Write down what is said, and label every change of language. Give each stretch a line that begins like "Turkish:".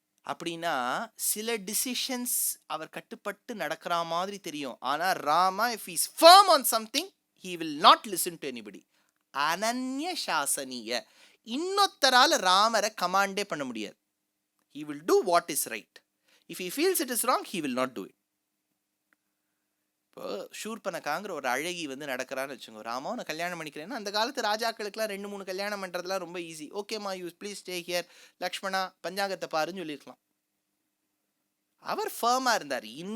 Tamil: அப்படின்னா சில டிசிஷன்ஸ் அவர் கட்டுப்பட்டு நடக்கிற மாதிரி தெரியும்.
English: ஆனா Rama if is firm on something he will not listen to anybody.
Tamil: அனன்ய சாசனிய, இன்னொத்தரால ராமரை கமாண்டே பண்ண முடியாது.
English: he will do what is right. if he feels it is wrong he will not do it.
Tamil: இப்போ ஷூர்பனகாங்கிற ஒரு அழகி வந்து நடக்கிறான்னு வச்சுக்கோங்க, ராமா நான் கல்யாணம் பண்ணிக்கிறேன்னா அந்த காலத்து ராஜாக்களுக்குலாம் 2-3 கல்யாணம் பண்ணுறதுலாம் ரொம்ப ஈஸி. ஓகேம்மா
English: you please stay here,
Tamil: Lakshmana பஞ்சாங்கத்தை பாருன்னு சொல்லியிருக்கலாம். அவர் ஃபர்மாக இருந்தார்.